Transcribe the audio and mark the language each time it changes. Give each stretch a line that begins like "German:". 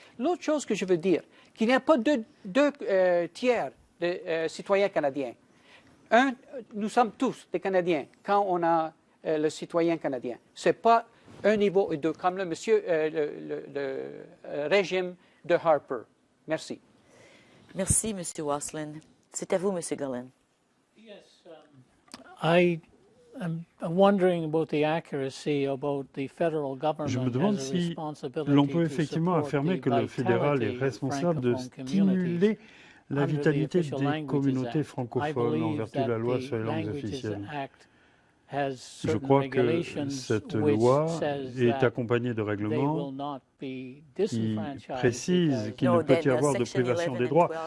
French: L'autre chose que je veux dire, qu'il n'y a pas deux tiers de citoyens canadiens. Nous sommes tous des Canadiens quand on a le citoyen canadien. Ce n'est pas un niveau et deux, comme le régime de Harper. Merci. Merci, M. Wasland. C'est à vous, M. Gullen.
English: Yes, I'm wondering about the accuracy about the federal government.
French: Je me demande si l'on peut effectivement affirmer que le fédéral est responsable de stimuler la vitalité des communautés francophones en vertu de la loi sur les langues officielles. Je crois que cette loi est accompagnée de règlements qui précisent qu'il ne peut y avoir de privation des droits.